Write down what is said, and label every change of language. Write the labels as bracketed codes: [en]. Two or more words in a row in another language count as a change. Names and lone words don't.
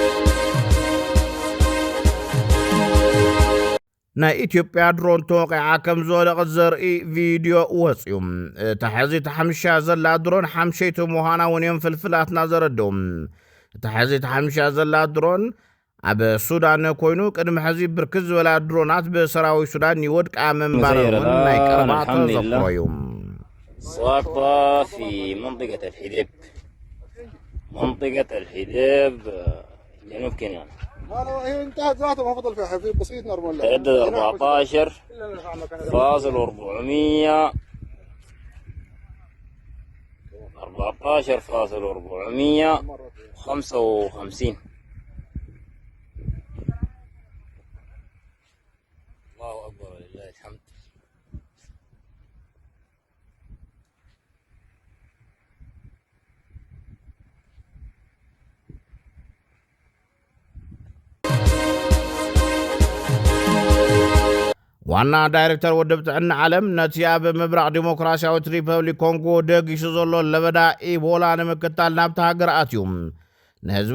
[ti] ናይ ኢትዮጵያ ድሮን ተወቂዓ ከም ዝወደቐት ዘርኢ ቪድዮ ወፅዩ። ተሓዚት ሓምሻ ዘላ ድሮን ሓምሸይቲ ምዃና እውን እዮም ፍልፍላትና ዘረድኡ። ተሓዚት ሓምሻ ዘላ ድሮን ኣብ ሱዳን ኮይኑ ቅድሚ ሕዚ ብርክት ዝበላ ድሮናት ብሰራዊት ሱዳን ይወድቃ ምንባረውን ናይ ቀረባ ተዘክሮ እዩ። [ar] ساقطة في منطقة الحديب جنوب كينيا. هي انتهت ذاتها ما فضل فيها في بسيط نورمال. تعدد 14,455. الله أكبر ولله الحمد. [ti] ዋና ዳይሬክተር ወደብ ጥዕና ዓለም ነቲ ኣብ ምብራቕ ዲሞክራሲያዊት ሪፐብሊክ ኮንጎ ደጊሱ ዘሎ ለበዳ ኢቦላ ንምክትታል ናብቲ ሃገር ኣትዩ። ንህዝቢ